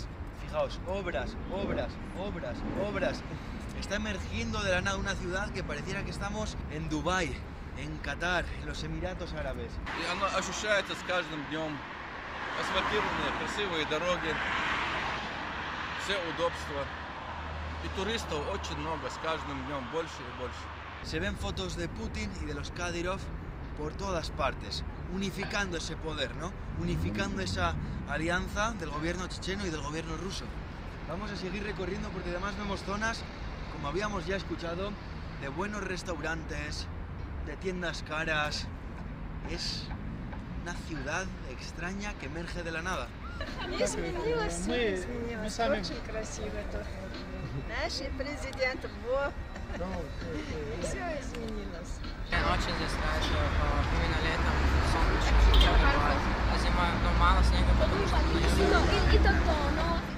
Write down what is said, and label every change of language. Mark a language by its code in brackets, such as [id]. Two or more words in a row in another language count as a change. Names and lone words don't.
[es] Fijaos, obras, obras, obras, obras. Está emergiendo de la nada una ciudad que pareciera que estamos en Dubái, en Qatar, en los Emiratos Árabes. [ru] И оно ощущается с каждым днем. Асфальтированные, красивые дороги, все удобства. И туристов очень много, с каждым днем больше и больше. [es] Se ven fotos de Putin y de los Kadyrov por todas partes, unificando ese poder, ¿no? Unificando esa alianza del gobierno checheno y del gobierno ruso. Vamos a seguir recorriendo porque además vemos zonas, como habíamos ya escuchado, de buenos restaurantes, de tiendas caras. Es una ciudad extraña que emerge de la nada. [ru] Изменилось, все изменилось. Очень красиво тут. Наш президент, все изменилось. Очень здесь нравится именно летом, солнечно, тепло бывает. А зимой мало снега, потому что